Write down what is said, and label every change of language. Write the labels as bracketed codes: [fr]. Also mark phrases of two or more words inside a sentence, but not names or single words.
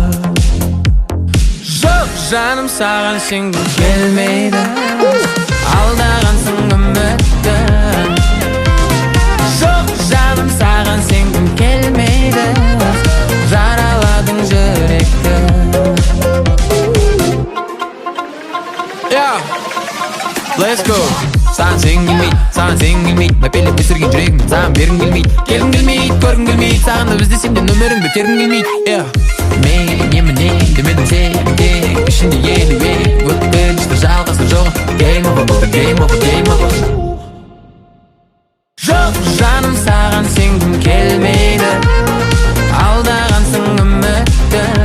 [kk] Жоқ жаным, саған сенгім келмейді, алдағансың үмітті. Жоқ жаным, саған сенгім келмейді, жараладың жүректі. [en] Let's go. [kk] Саған сенгім келмейді, саған сенгім келмейді, мәпелеп өсірген жүрегім саған бергім келмейді. Келгім келмейді, көргім келмейді, сағынып іздесем де нөміріңді тергім келмейді. Мен емінен демедім сен тек ішінде елуек, өткінші жалғасы жоқ. [en] Game over, [kk] бұл да [en] game over, game over. [kk] Жоқ жаным, саған сенгім келмейді, алдағансың үмітті.